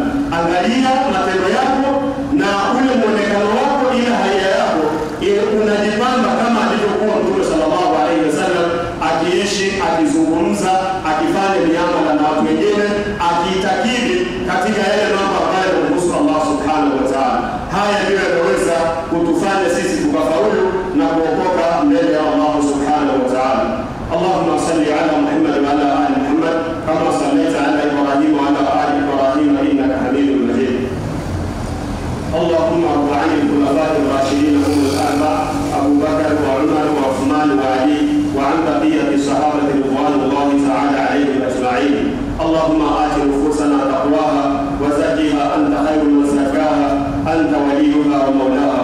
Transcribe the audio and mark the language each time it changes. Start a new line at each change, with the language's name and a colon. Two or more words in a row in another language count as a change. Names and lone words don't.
Swahili: Angalia matendo yako na ule muonekano wako, ila haya yako unajipamba kama alivyokuwa mtume
Arabic: صلى الله عليه وسلم,
Swahili: akiishi, akizungumza, akifanya miamala na watu wengine, akiitakidi katika yale mambo ambayo yanahusu Allah
Arabic: سبحانه وتعالى.
Swahili: Haya ndio yanaweza kutufanya sisi tukafaulu na kuokoka mbele ya Allah
Arabic: سبحانه وتعالى. اللهم صل على محمد وعلى آل محمد كما صليت على إبراهيم وعلى آل إبراهيم إنك حميد مجيد. اللهم ارض عن الخلفاء الراشدين هم الاربعه ابو بكر وعمر وعثمان وعلي وعن بقيه الصحابه رضوان الله تعالى عليهم اجمعين. اللهم آت نفوسنا تقواها وزكها انت خير من زكاها انت وليها ومولاها.